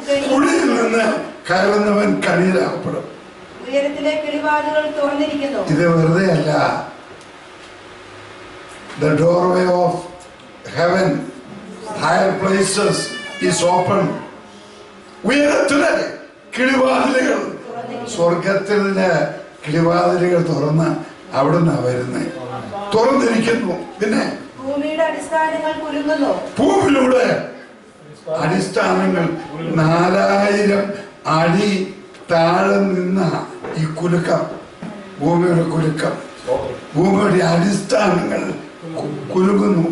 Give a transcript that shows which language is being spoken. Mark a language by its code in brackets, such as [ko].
[ml] കുഴിയിൽ നിന്ന് കയറുന്നവൻ കണിയിലാകപ്പെടും. ഉയരത്തിലെ കിളിവാതിലുകൾ തുറന്നിരിക്കുന്നു. ഇത് വെറുതെ അല്ല. [en] The doorway of heaven, higher places is open. [ml] ഉയരത്തിലെ കിളിവാതിലുകൾ, സ്വർഗത്തിലെ കിളിവാതിലുകൾ തുറന്ന് അവിടുന്ന് വരുന്നത്, തുറന്നിരിക്കുന്നു. പിന്നെ ഭൂമിയുടെ അടിസ്ഥാനങ്ങൾ കുലുങ്ങുന്നു. ഭൂമിയിലൂടെ അടിസ്ഥാനങ്ങൾ 4000 അടി താഴെ നിന്ന ഈ കുലുക്കം, ഭൂമിയുടെ കുലുക്കം, ഭൂമിയുടെ അടിസ്ഥാനങ്ങൾ കുലുങ്ങുന്നു.